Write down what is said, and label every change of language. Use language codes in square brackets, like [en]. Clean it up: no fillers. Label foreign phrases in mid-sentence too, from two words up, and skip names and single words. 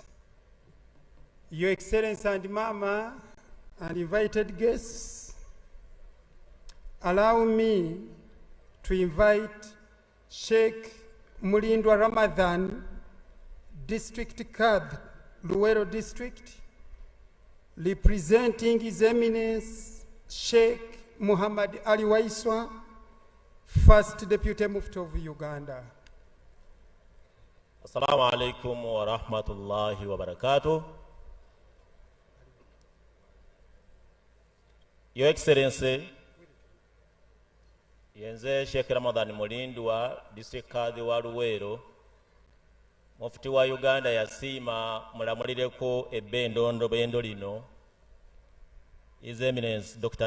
[en] Your Excellency and Mama and invited guests, allow me to invite Sheikh Mulindwa Ramadan, District Card, Luwero District, representing His Eminence Sheikh Muhammad Ali Waiswa, First Deputy Mufti of Uganda. [ar] السلام عليكم ورحمة الله وبركاته. [en] Your Excellency, [lg] Yenze Sheikh Ramadan Mulindwa, [en] District Card [lg] wa Luwero, Mufti wa Uganda yasima mulamulireko ebbendondo bendo lino, [en] His Eminence Dr.